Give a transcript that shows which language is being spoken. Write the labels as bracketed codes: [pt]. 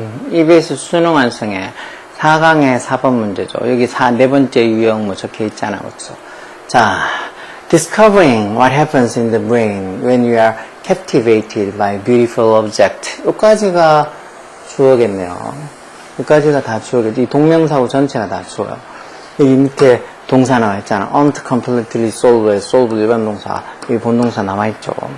[ko] EBS 수능 완성의 4강의 4번 문제죠. 여기 네 번째 유형 뭐 적혀 있잖아, 그렇죠? [en] 자, discovering what happens in the brain when you are captivated by beautiful object. [ko] 여기까지가 주어겠네요. 여기까지가 다 주어겠죠. 이 동명사고 전체가 다 주어요. 여기 밑에 동사 나와 있잖아. [en] aren't completely solved, solved [ko] 일반 동사, 여기 본동사 남아있죠.